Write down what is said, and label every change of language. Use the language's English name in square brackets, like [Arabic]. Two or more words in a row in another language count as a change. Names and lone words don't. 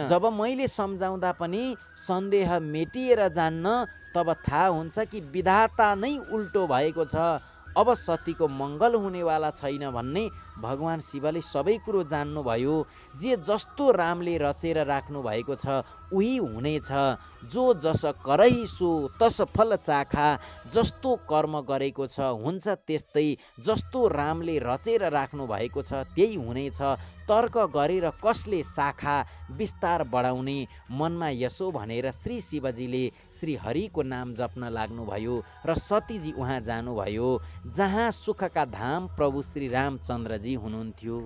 [Nepali] जब मैले सम्झाउँदा पनि सन्देह मेटिएर जान्न, तब थाहा हुन्छ कि विधाता नै उल्टो भएको छ। अब सतीको मङ्गल हुनेवाला छैन भन्ने भगवान शिवले सबै कुरो जान्नुभयो। जे जस्तो रामले रचेर राख्नु भएको छ उही हुनेछ। [Awadhi] जो जस करही सो तस फल चाखा। [Nepali] जस्तो कर्म गरेको छ हुन्छ त्यस्तै। जस्तो रामले रचेर राख्नु भएको छ त्यही हुनेछ। तर्क गरेर कसले शाखा विस्तार बढाउने। मनमा यसो भनेर श्री शिवजीले श्री हरिको नाम जप्न लाग्नुभयो र सतीजी उहाँ जानुभयो जहाँ सुखका धाम प्रभु श्री रामचन्द्रजी हुनुहुन्थ्यो।